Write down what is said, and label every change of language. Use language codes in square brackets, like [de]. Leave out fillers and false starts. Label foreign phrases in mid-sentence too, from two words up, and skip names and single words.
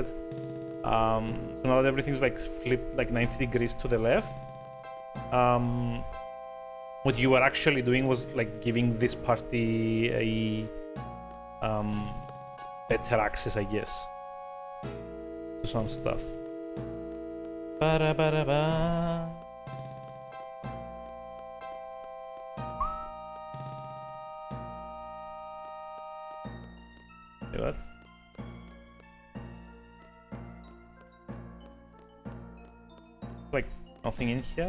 [en] So now that everything's like flipped like 90 degrees to the left, what you were actually doing was like giving this party a better access, I guess, to some stuff. Ba-da-ba-da-ba. What? Like nothing in here.